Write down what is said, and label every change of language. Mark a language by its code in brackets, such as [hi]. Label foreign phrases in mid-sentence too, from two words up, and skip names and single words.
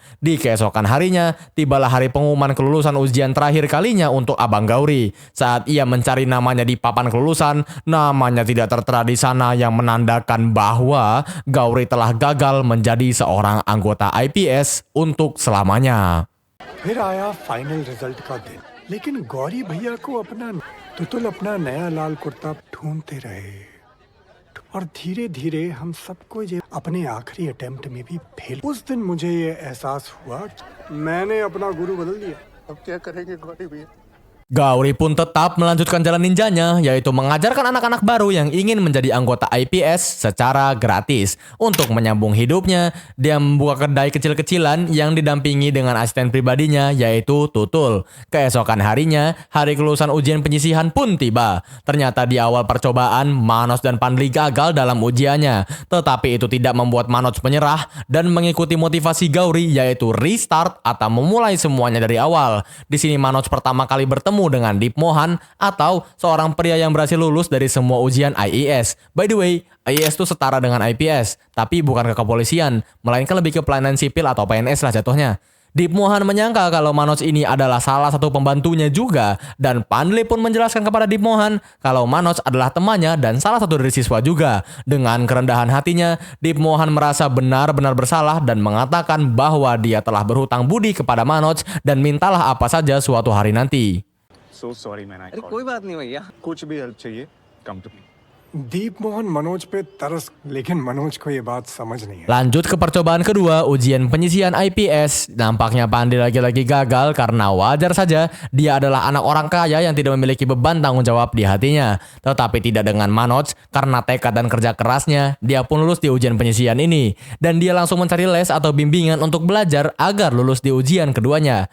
[id] Di keesokan harinya, tibalah hari pengumuman kelulusan ujian terakhir kalinya untuk Abang Gauri. Saat ia mencari namanya di papan kelulusan, namanya tidak tertera di sana yang menandakan bahwa Gauri telah gagal menjadi seorang anggota IPS untuk selamanya. [hi] फिर आया [en] final result [hi] का दिन लेकिन गौरी भैया को अपना तुतुल अपना नया लाल कुर्ता ढूंढते रहे और धीरे धीरे हम सबको ये अपने आखिरी अटेम्प्ट में भी फेल। उस दिन मुझे ये एहसास हुआ मैंने अपना गुरु बदल दिया। अब क्या करेंगे गौरी भैया? [id] Gauri pun tetap melanjutkan jalan ninjanya, yaitu mengajarkan anak-anak baru yang ingin menjadi anggota IPS secara gratis. Untuk menyambung hidupnya, dia membuka kedai kecil-kecilan yang didampingi dengan asisten pribadinya, yaitu Tutul. Keesokan harinya, hari kelulusan ujian penyisihan pun tiba. Ternyata di awal percobaan, Manoj dan Panle gagal dalam ujiannya. Tetapi itu tidak membuat Manoj menyerah dan mengikuti motivasi Gauri, yaitu restart atau memulai semuanya dari awal. Di sini Manoj pertama kali bertemu dengan Deep Mohan atau seorang pria yang berhasil lulus dari semua ujian IAS. [en] By the way, [id] IAS itu setara dengan IPS, tapi bukan ke kepolisian, melainkan lebih ke pelayanan sipil atau PNS lah jatuhnya. Deep Mohan menyangka kalau Manoj ini adalah salah satu pembantunya juga, dan Pandey pun menjelaskan kepada Deep Mohan kalau Manoj adalah temannya dan salah satu dari siswa juga. Dengan kerendahan hatinya, Deep Mohan merasa benar-benar bersalah dan mengatakan bahwa dia telah berhutang budi kepada Manoj dan mintalah apa saja suatu hari nanti. [en] So sorry man, I [hi] अरे [en] called. [hi] कोई बात नहीं भैया कुछ भी हेल्प चाहिए, [en] come to me. [hi] दीप मोहन मनोज पे तरस, लेकिन मनोज को ये बात समझ नहीं है। [id] Lanjut ke percobaan kedua, ujian penyisian IPS. Nampaknya Pandey lagi-lagi gagal karena wajar saja dia adalah anak orang kaya yang tidak memiliki beban tanggung jawab di hatinya. Tetapi tidak dengan Manoj, karena tekad dan kerja kerasnya, dia pun lulus di ujian penyisian ini. Dan dia langsung mencari les atau bimbingan untuk belajar agar lulus di ujian keduanya.